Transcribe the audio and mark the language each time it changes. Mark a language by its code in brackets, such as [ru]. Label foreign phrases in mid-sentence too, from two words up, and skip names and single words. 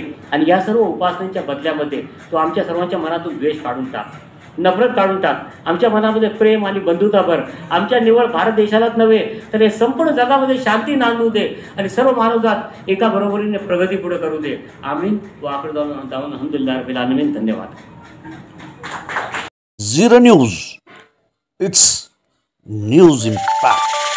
[mr] आणि या सर्व उपासनांच्या बदल्यामध्ये तू आमच्या सर्वांच्या मनातून द्वेष काढून टाक, नफरत काढून टाक. आमच्या मनामध्ये प्रेम आणि बंधुता भर. आमच्या निवड भारत देशालाच नव्हे तर हे संपूर्ण जगामध्ये शांती नांदू दे आणि सर्व मानवजात एका बरोबरीने प्रगती पुढे करू दे. [ar] آمين. وآخر دعوانا الحمد لله رب العالمين. [mr] धन्यवाद. [en] Zero News. It's news impact.